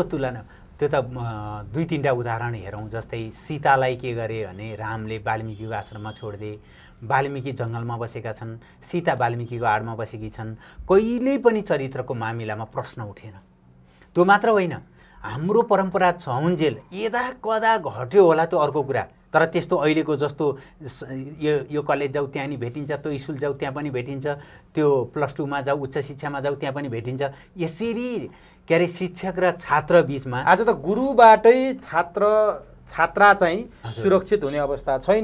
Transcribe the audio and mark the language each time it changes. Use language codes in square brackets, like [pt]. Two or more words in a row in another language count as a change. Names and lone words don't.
[ne] तुलना? त्यो त 2-3टा उदाहरण हेरौँ। जस्तै सीतालाई के गरे भने रामले वाल्मिकीको आश्रममा छोडिदिए, वाल्मिकी जङ्गलमा बसेका छन्, सीता वाल्मिकीको आडमा बसेकी छन्, कहिल्यै पनि चरित्रको मामिलामा प्रश्न उठेन। त्यो मात्र होइन, हाम्रो परम्परा छउन्जेल यदा कदा घट्यो होला त्यो अर्को कुरा, तर त्यस्तो अहिलेको जस्तो यो कलेज जाऊ त्यहाँ नि भेटिन्छ, त्यो स्कुल जाऊ त्यहाँ पनि भेटिन्छ, त्यो +2मा जाऊ उच्च शिक्षामा जाऊ त्यहाँ पनि भेटिन्छ, यसरी के अरे शिक्षक र छात्र बिचमा आज त गुरुबाटै छात्रा चाहिँ सुरक्षित हुने अवस्था छैन।